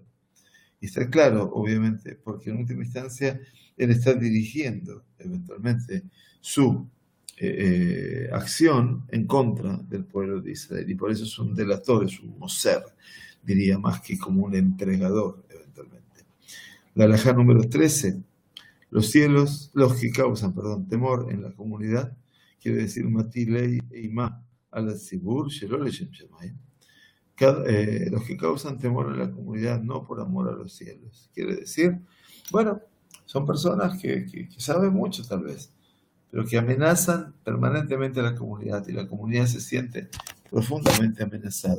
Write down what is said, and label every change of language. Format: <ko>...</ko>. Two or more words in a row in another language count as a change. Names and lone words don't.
<es>Y está claro, obviamente, porque en última instancia él está dirigiendo eventualmente su acción en contra del pueblo de Israel. Y por eso es un delator, es un moser, diría, más que como un entregador eventualmente. La halajá número 13. Los que causan, temor en la comunidad, quiere decir</es> <he>מטילי אימה על הציבור שלא לשם שמים.</he> <es>Los que causan temor en la comunidad no por amor a los cielos. Quiere decir, bueno, son personas que saben mucho tal vez, pero que amenazan permanentemente a la comunidad y la comunidad se siente profundamente amenazada.</es>